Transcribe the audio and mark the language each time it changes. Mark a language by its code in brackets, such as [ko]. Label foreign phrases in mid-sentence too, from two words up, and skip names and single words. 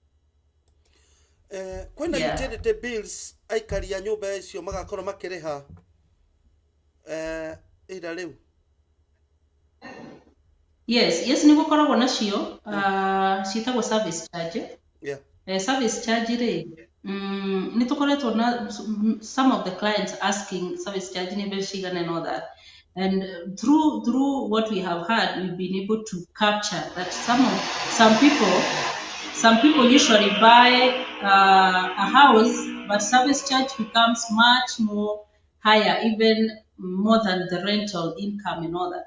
[ki] Kwena utility bills aikari a nyumba icio magakorwo makiriha ida riu. Yes, ni gukoragwo nacio ciitagwo [en] service charge. Yeah. Service charge [ki] ri ni tukoretwo na [en] some of the clients asking service charge [ki] ni mbeca cigana [en] and all that, and through what we have had, we've been able to capture that some people usually buy a house, but service charge becomes much more higher, even more than the rental income and all that.